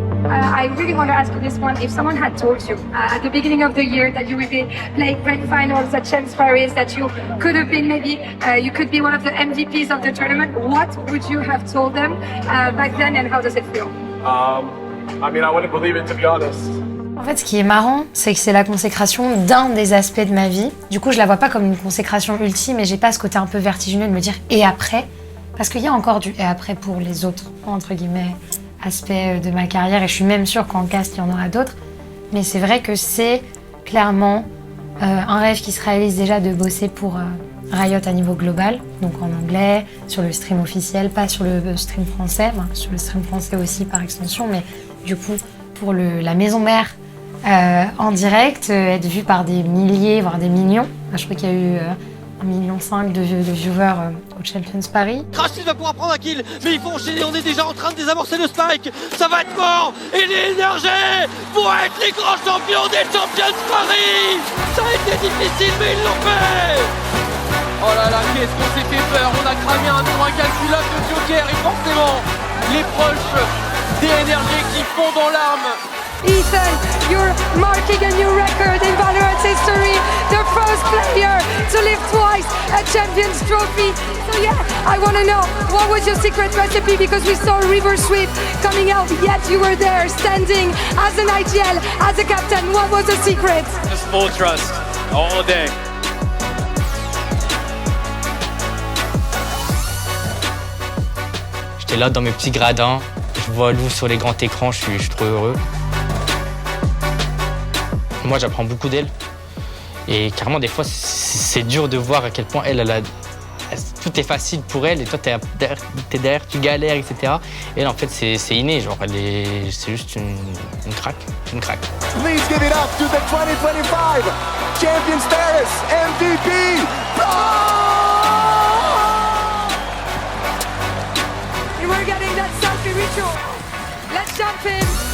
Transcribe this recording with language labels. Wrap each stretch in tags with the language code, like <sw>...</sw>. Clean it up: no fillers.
<en>I really want to ask you this one. If someone had told you at the beginning of the year that you would be playing grand finals at Champs Paris, that you could have been maybe, you could be one of the MVPs of the tournament, what would you have told them back then and how does it feel? I mean, I wouldn't believe it, to be honest.</en> <fr>En fait, ce qui est marrant, c'est que c'est la consécration d'un des aspects de ma vie. Du coup, je la vois pas comme une consécration ultime et j'ai pas ce côté un peu vertigineux de me dire « et après ?» Parce qu'il y a encore du « et après » pour les autres, entre guillemets, aspects de ma carrière. Et je suis même sûre qu'en cast, il y en aura d'autres. Mais c'est vrai que c'est clairement un rêve qui se réalise déjà de bosser pour Riot à niveau global, donc en anglais, sur le stream officiel, pas sur le stream français, sur le stream français aussi par extension, mais du coup, pour la maison mère, en direct, être vu par des milliers, voire des millions. Je crois qu'il y a eu 1,5 million de viewers au Champions Paris. Krasis va pouvoir prendre un kill, mais il faut enchaîner, on est déjà en train de désamorcer le spike. Ça va être mort, et les énergies vont être les grands champions des Champions Paris. Ça a été difficile, mais ils l'ont fait. Oh là là, qu'est-ce qu'on s'est fait peur. On a cramé un nombre incalculable de Joker, et forcément, les proches des énergies qui fondent dans l'arme.</fr> <en>Ethan, you're marking a new record in Valorant's history. The first player to lift twice a Champions Trophy. So yeah, I want to know, what was your secret recipe? Because we saw River Sweep coming out, yet you were there, standing as an IGL, as a captain. What was the secret? Just full trust, all day.</en> <fr>J'étais là dans mes petits gradins, je vois Lou sur les grands écrans, je suis trop heureux. Moi, j'apprends beaucoup d'elle. Et carrément, des fois, c'est dur de voir à quel point tout est facile pour elle. Et toi, t'es derrière, tu galères, etc. Et elle, en fait, c'est inné. Genre, c'est juste une craque. Une craque.</fr> <en>Please give it up to the 2025 Champions Paris MVP. And we're getting that selfie ritual. Let's jump in.</en>